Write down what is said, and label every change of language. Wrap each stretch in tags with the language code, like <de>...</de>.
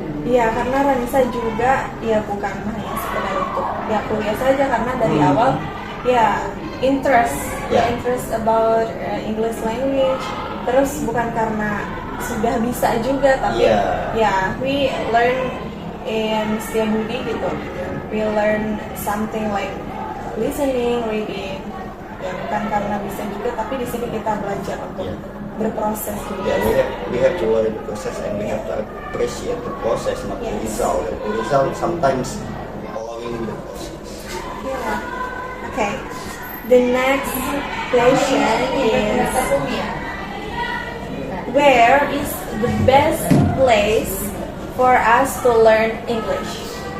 <id>Iya, karena Ranisa juga ya bukan hanya sekedar untuk ya kuliah saja, karena dari awal ya</id> <en>interest about English language.</en> <id>Terus bukan karena sudah bisa juga, tapi ya</id> <en>we learn in Setiabudi</en> <id>gitu.</id> <en>We learn something like listening, reading.</en> <id>Ya bukan karena bisa juga, tapi di sini kita belajar untuk berproses gitu.</id> <en>We have to learn the process and we have to appreciate the process, not the result. The result sometimes following the process. Yeah. Okay. The next question is, where is the best place for us to learn English?</en>